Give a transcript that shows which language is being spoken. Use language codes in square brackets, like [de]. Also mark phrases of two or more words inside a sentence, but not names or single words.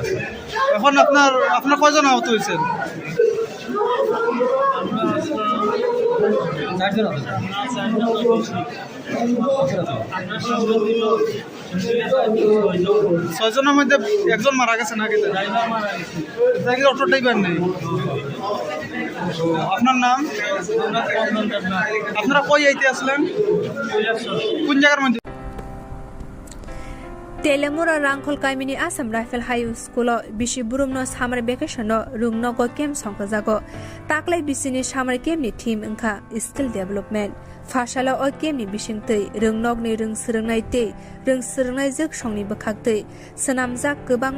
[bn] এখন আপনার কয়জন আহত হয়েছেন? ছয়জনের মধ্যে একজন মারা গেছে নাকি? অটো ড্রাইভার নেই। আপনার নাম? আপনারা কই আইতে আসলেন? কোন জায়গার মধ্যে? [trp] Telemura Rangkol Kaimini Assam Rifle High School Bishi Burumno [en] Summer Vacation [trp] Rungno Go Kem Songkazago Taklai Bisini Summer Game ni Team Inka [en] Skill Development [trp] Fashala O Game ni Bishingtei Rungnog ni Rung Srungnai Te Rung Srungnai Zik Shongni Bakhaktei Senamjak Gobangma